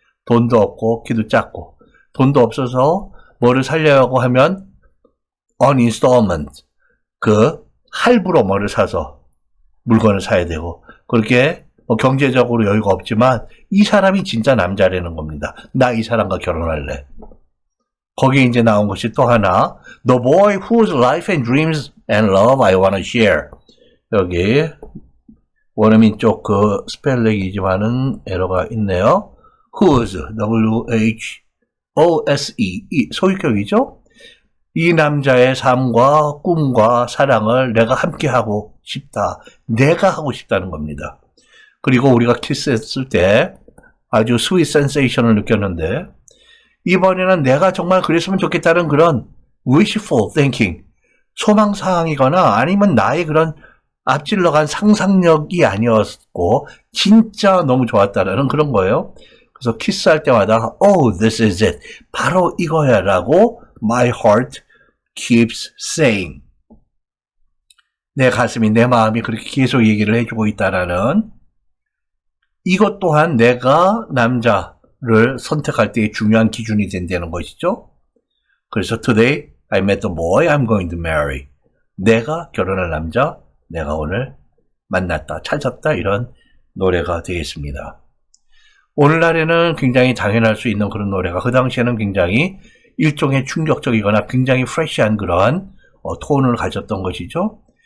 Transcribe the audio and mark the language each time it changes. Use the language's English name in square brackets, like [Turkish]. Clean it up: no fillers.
[Korean] 돈도 없고 키도 작고 돈도 없어서 뭐를 살려고 하면 [English] on installment, [Korean] 그 할부로 뭐를 사서 물건을 사야 되고 그렇게 경제적으로 여유가 없지만 이 사람이 진짜 남자라는 겁니다. 나 이 사람과 결혼할래. 거기에 이제 나온 것이 또 하나, [English] The boy whose life and dreams and love I wanna share. [Korean] 여기 원어민 쪽 그 스펠링이지만은 에러가 있네요. Whose, W-H-O-S-E, 소유격이죠? 이 남자의 삶과 꿈과 사랑을 내가 함께 하고 싶다. 내가 하고 싶다는 겁니다. 그리고 우리가 키스했을 때 아주 스윗 센세이션을 느꼈는데 이번에는 내가 정말 그랬으면 좋겠다는 그런 wishful thinking, 소망사항이거나 아니면 나의 그런 앞질러간 상상력이 아니었고 진짜 너무 좋았다라는 그런 거예요. 그래서 키스할 때마다 [English] Oh, this is it. [Korean] 바로 이거야 라고 [English] my heart keeps saying. [Korean] 내 가슴이, 내 마음이 그렇게 계속 얘기를 해주고 있다라는 이것 또한 내가 남자를 선택할 때의 중요한 기준이 된다는 것이죠. 그래서 [English] today I met the boy I'm going to marry. [Korean] 내가 결혼할 남자, 내가 오늘 만났다, 찾았다 이런 노래가 되겠습니다. 오늘날에는 굉장히 당연할 수 있는 그런 노래가 그 당시에는 굉장히 일종의 충격적이거나 굉장히 프레시한 그런 톤을 가졌던 것이죠.